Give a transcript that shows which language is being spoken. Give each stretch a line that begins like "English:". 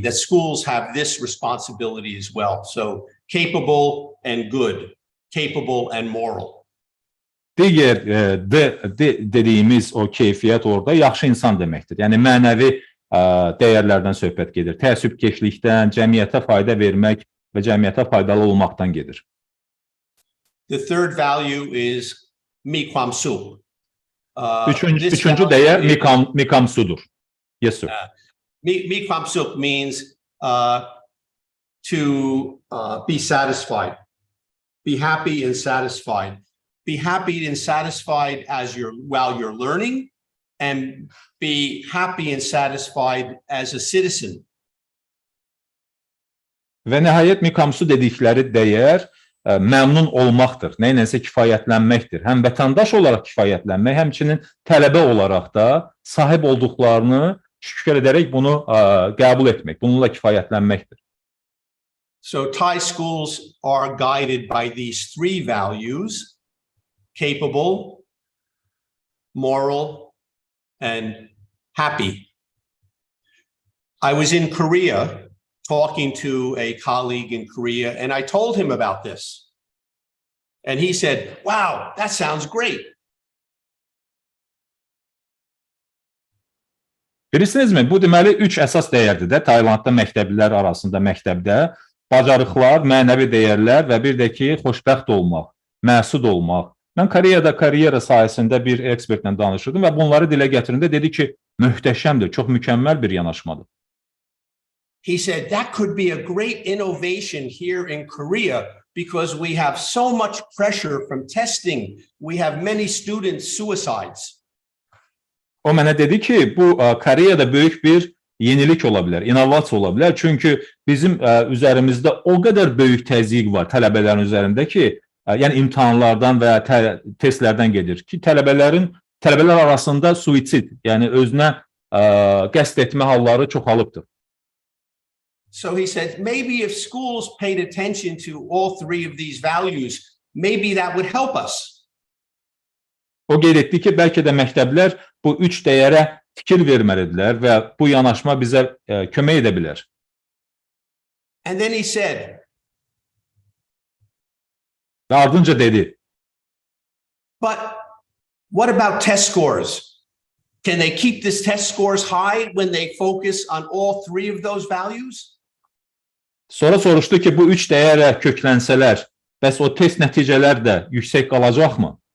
English: That schools have this responsibility as well. So capable and good, capable and moral.
Azerbaijani: Digər dediyimiz o keyfiyyət orada yaxşı insan deməkdir. Yəni mənəvi dəyərlərdən söhbət gedir. Təəssübkeşlikdən, cəmiyyətə fayda vermək və cəmiyyətə faydalı olmaqdan gedir.
English: The third value is miความสุข.
Azerbaijani: Üçüncü dəyər miความสุข.
English: Yes, sir. Miความสุข means to be satisfied, be happy and satisfied. Be happy and satisfied while you're learning, and be happy and satisfied as a citizen.
Azerbaijani: Və nəhayət mikamsu dedikləri dəyər məmnun olmaqdır, nəyinəsə kifayətlənməkdir. Həm vətəndaş olaraq kifayətlənmək, həmçinin tələbə olaraq da sahib olduqlarını şükür edərək bunu qəbul etmək, bununla kifayətlənməkdir.
English: So Thai schools are guided by these three values: capable, moral, and happy. I was in Korea talking to a colleague in Korea, and I told him about this. And he said, "Wow, that sounds great."
Azerbaijani: Bilirsinizmi, bu deməli 3 əsas dəyərdir də Taylandda məktəblilər arasında məktəbdə bacarıqlar, mənəvi dəyərlər və bir də ki, xoşbəxt olmaq, məsud olmaq. Mən Koreyada karyera sayəsində bir ekspertlə danışırdım və bunları dilə gətirində dedi ki, möhtəşəmdir, çox mükəmməl bir yanaşmadır.
English: He said that could be a great innovation here in Korea because we have so much pressure from testing. We have many student suicides.
Azerbaijani: O mənə dedi ki, bu Koreyada böyük bir yenilik ola bilər, innovasiya ola bilər. Çünki bizim üzərimizdə o qədər böyük təzyiq var tələbələrin üzərində ki, yəni imtahanlardan və testlərdən gedir ki, tələbələr arasında suisid, yəni özünə qəsd etmə halları çoxalıbdır.
English: So he said, maybe if schools paid attention to all three of these values, maybe that would help us.
Azerbaijani: O qeyd etdi ki, bəlkə də məktəblər bu 3 dəyərə fikir verməlidirlər və bu yanaşma bizə kömək edə bilər.
English: And then he said,
Azerbaijani: və ardınca dedi,
English: but what about test scores? Can they keep this test scores high when they focus on all three of those values?
Azerbaijani: Sonra soruşdu ki, bu 3 dəyərə köklənsələr, bəs o test nəticələr də yüksək qalacaqmı?